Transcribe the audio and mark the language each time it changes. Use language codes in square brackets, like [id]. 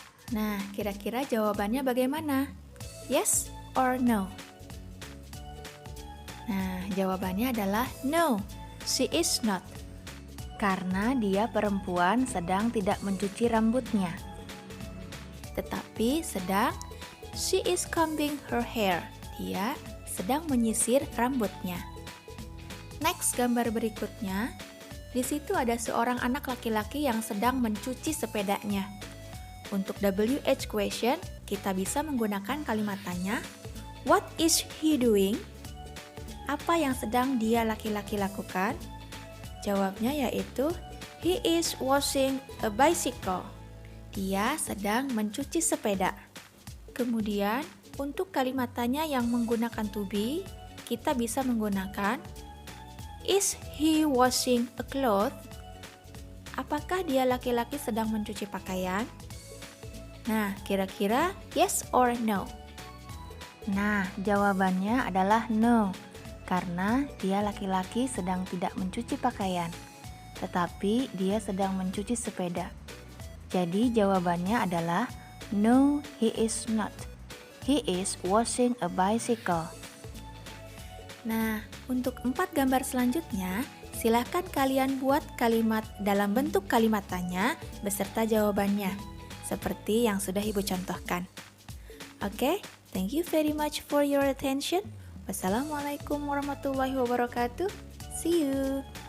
[id] Nah, kira-kira jawabannya bagaimana? Yes or no? Nah, jawabannya adalah [en] no, she is not. [id] Karena dia perempuan sedang tidak mencuci rambutnya. Tetapi sedang [en] she is combing her hair. [id] Dia sedang menyisir rambutnya. Next, gambar berikutnya. Di situ ada seorang anak laki-laki yang sedang mencuci sepedanya. Untuk WH question, kita bisa menggunakan kalimat tanya, [en] what is he doing? [id] Apa yang sedang dia laki-laki lakukan? Jawabnya yaitu, [en] he is washing a bicycle. [id] Dia sedang mencuci sepeda. Kemudian, untuk kalimat tanya yang menggunakan to be, kita bisa menggunakan [en] is he washing a cloth? [id] Apakah dia laki-laki sedang mencuci pakaian? Nah, kira-kira yes or no? Nah, jawabannya adalah no, karena dia laki-laki sedang tidak mencuci pakaian, tetapi dia sedang mencuci sepeda. Jadi jawabannya adalah [en] no, he is not. He is washing a bicycle. [id] Nah, untuk 4 gambar selanjutnya, silakan kalian buat kalimat dalam bentuk kalimat tanya beserta jawabannya, seperti yang sudah Ibu contohkan. [en] Oke, thank you very much for your attention. [ar] Wassalamualaikum warahmatullahi wabarakatuh. [en] See you.